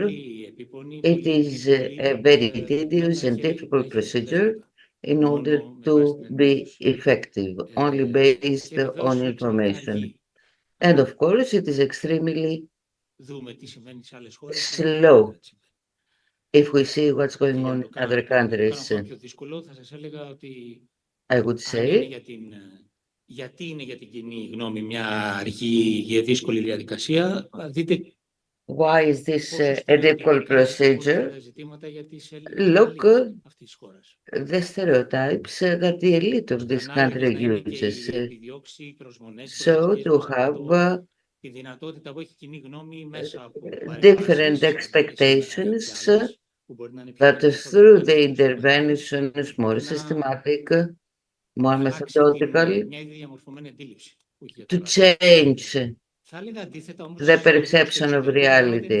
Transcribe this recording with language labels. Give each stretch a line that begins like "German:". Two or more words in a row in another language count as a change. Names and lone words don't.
English: It is a very tedious and difficult procedure in order to be effective, only based on information. And of course, it is extremely slow if we see what's going on in other countries. I would say
Greek: γιατί είναι για την κοινή γνώμη μια αργή και δύσκολη διαδικασία. Δείτε
English: why is this a difficult procedure? Look the stereotypes that the elite of this country uses. So to have different expectations that through the interventions more systematic, more methodological, to change the perception of reality.